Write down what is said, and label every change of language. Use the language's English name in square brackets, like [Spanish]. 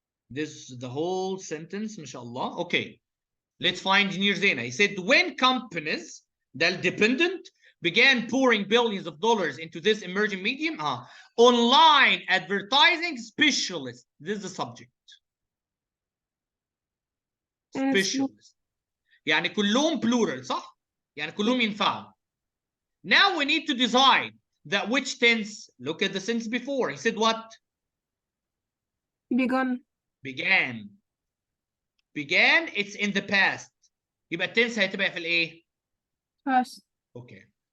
[English] This is the whole sentence, mashallah. Okay, let's find Engineer Zena. He said, when companies, the dependent, began pouring billions of dollars into this emerging medium, online advertising specialists. This is the subject. Specialist. [Arabic] يعني كلهم plural, صح؟ يعني كلهم ينفعوا. [English] Now we need to decide that which tense. Look at the sentence before. He said what? Begun. Began. Began, it's in the past. [Arabic] يبقى التنس هتبقى في الايه؟ [English] Past. Okay.